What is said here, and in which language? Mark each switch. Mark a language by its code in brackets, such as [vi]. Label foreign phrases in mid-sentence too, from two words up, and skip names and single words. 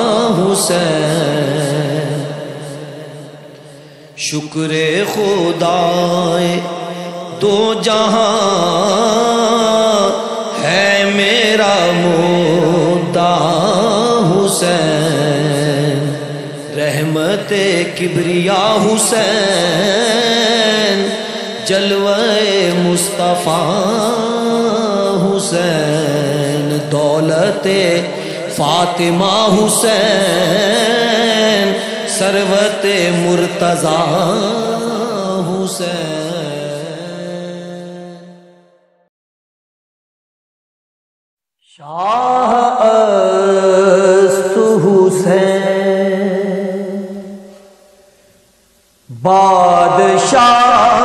[ur] حسین شکر خدائے دو جہاں ہے میرا مدعا حسین رحمت کبریا حسین جلوہ مصطفیٰ حسین دولت فاطمہ حسین ثروت مرتضی حسین [fa] شاہ است حسین بادشاہ